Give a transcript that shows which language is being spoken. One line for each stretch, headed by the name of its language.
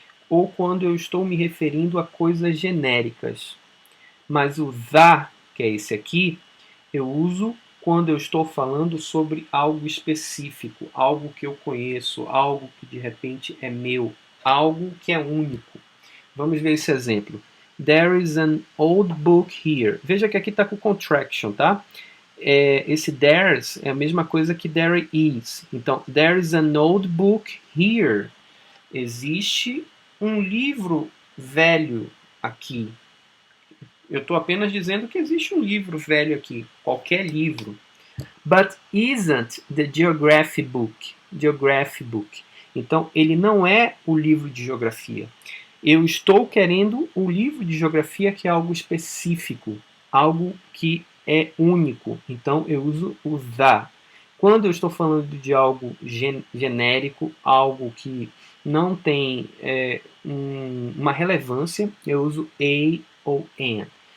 Portuguese: Ou quando eu estou me referindo a coisas genéricas. Mas o the, que é esse aqui, eu uso quando eu estou falando sobre algo específico, algo que eu conheço, algo que de repente é meu, algo que é único. Vamos ver esse exemplo.
English: There is an old book here.
Portuguese: Veja que aqui está com contraction, tá? Esse there's é a mesma coisa que
English: there is. Então, there is an old book here.
Portuguese: Existe um livro velho aqui. Eu estou apenas dizendo que existe um livro velho aqui. Qualquer livro.
English: But isn't the geography book? Geography book.
Portuguese: Então, ele não é o livro de geografia. Eu estou querendo um livro de geografia que é algo específico, algo que é único. Então, eu uso o the. Quando eu estou falando de algo genérico, algo que não tem uma relevância, eu uso a ou an.